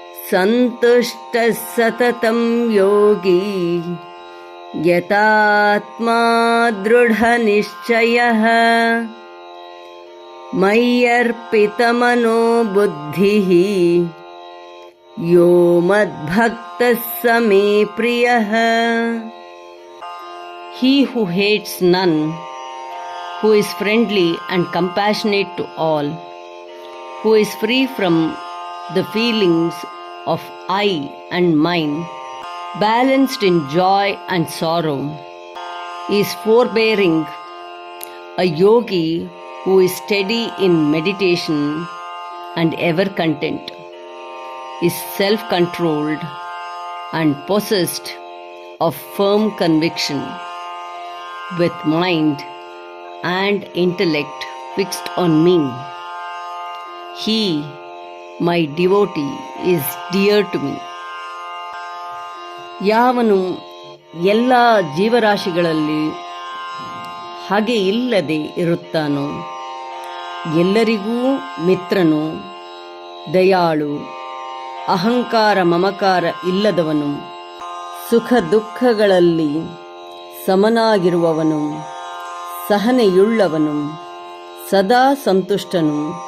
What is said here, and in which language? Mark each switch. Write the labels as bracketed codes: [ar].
[sa] सन्तुष्टः सततं योगी यतात्मा दृढनिश्चयः मय्यर्पितमनो बुद्धिः यो मद्भक्तः स मे प्रियः. [en] He who hates none, who is friendly and compassionate to all, who is free from the feelings of I and mine, balanced in joy and sorrow, is forbearing, a yogi who is steady in meditation and ever content, is self-controlled and possessed of firm conviction, with mind and intellect fixed on me. He, my devotee, is dear to me. [kn] ಯಾವನು ಎಲ್ಲ ಜೀವರಾಶಿಗಳಲ್ಲಿ ಹಾಗೆ ಇಲ್ಲದೆ ಇರುತ್ತಾನೋ, ಎಲ್ಲರಿಗೂ ಮಿತ್ರನು, ದಯಾಳು, ಅಹಂಕಾರ ಮಮಕಾರ ಇಲ್ಲದವನು, ಸುಖ ದುಃಖಗಳಲ್ಲಿ ಸಮನಾಗಿರುವವನು, ಸಹನೆಯುಳ್ಳವನು, ಸದಾ ಸಂತುಷ್ಟನು,